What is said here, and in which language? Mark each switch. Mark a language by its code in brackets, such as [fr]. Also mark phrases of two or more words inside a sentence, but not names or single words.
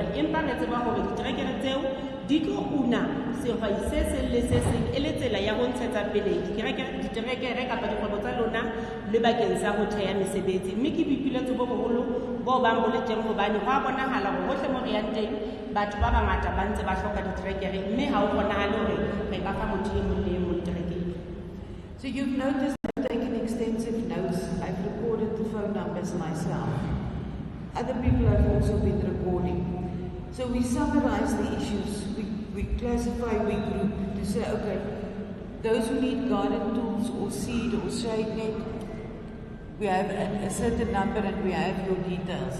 [st] Empa re tseba hore diterekere tseo di tlo una sehwai se seng le se seng e le tsela ya ho ntshetsa pele diterekere kapa dikgwebo tsa lona le bakeng sa ho theha mesebetsi. Mme ke boipiletso bo boholo bo bang bo le teng hobane ho a bonahala hore hohle mo re yang teng batho ba bangata ba ntse ba hloka diterekere, mme ha ho bonahale hore re ka fa motho e mong le e mong terekere. [en] So you've noticed I've taken extensive notes. I've recorded the phone numbers myself. Other people have also been recording. So we summarize the issues, we classify, we group to say, okay, those who need garden tools or seed or shade net, we have a certain number and we have your details.